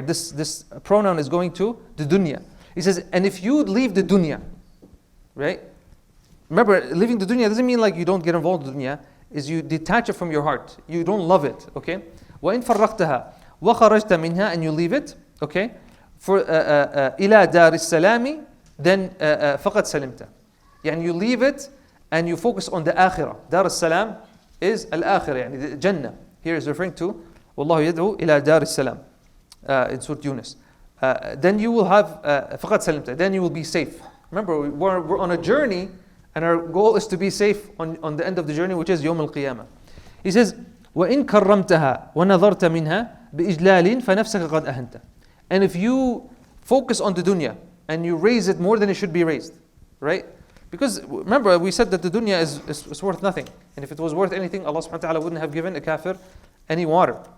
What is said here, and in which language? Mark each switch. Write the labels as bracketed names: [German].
[English] This pronoun is going to the dunya. He says, and if you leave the dunya, right? Remember, leaving the dunya doesn't mean like you don't get involved in the dunya, is you detach it from your heart. You don't love it, okay? [Arabic] وَإِن فَرَّقْتَهَا وَخَرَجْتَ مِنْهَا, [English] and you leave it, okay? [Arabic] For إِلَى دَارِ السَّلَامِ, then فَقَدْ سَلِمْتَ. [English] You leave it and you focus on the akhirah. Dar al-salam is al-akhirah, the Jannah. Here is referring to [Arabic] وَاللَّهُ يَدْعُو إِلَى دَارِ السَّلَامِ [English] in Surah Yunus. Then you will have [Arabic] فَقَدْ سَلِمْتَ. [English] Then you will be safe. Remember, we're on a journey, and our goal is to be safe on the end of the journey, which is يوم القيامة. He says, [Arabic] وَإِن كَرَّمْتَهَا وَنَظَرْتَ مِنْهَا بِإِجْلَالٍ فَنَفْسَكَ قَدْ أَهَنْتَ. [English] And if you focus on the dunya and you raise it more than it should be raised, right? Because remember, we said that the dunya is worth nothing. And if it was worth anything, Allah subhanahu wa ta'ala wouldn't have given a kafir any water.